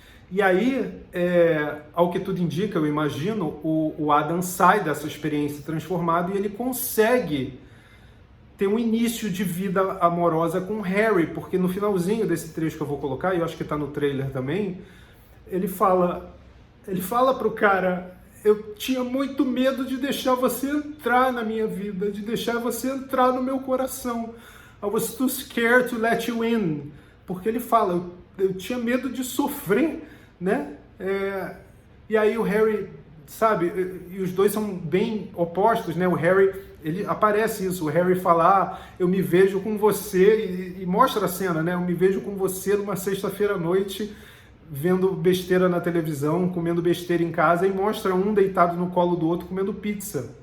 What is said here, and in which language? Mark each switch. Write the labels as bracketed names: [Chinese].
[Portuguese] E aí, ao que tudo indica, eu imagino, o Adam sai dessa experiência transformado e ele consegue ter um início de vida amorosa com Harry, porque no finalzinho desse trecho que eu vou colocar, e eu acho que está no trailer também, ele fala pro cara, eu tinha muito medo de deixar você entrar na minha vida, de deixar você entrar no meu coração. [English] I was too scared to let you in. [Portuguese] Porque ele fala, eu tinha medo de sofrer, né? E aí o Harry, sabe, e os dois são bem opostos, né? O Harry, ele aparece isso, o Harry fala, eu me vejo com você, e mostra a cena, né? Eu me vejo com você numa sexta-feira à noite, vendo besteira na televisão, comendo besteira em casa, e mostra um deitado no colo do outro comendo pizza.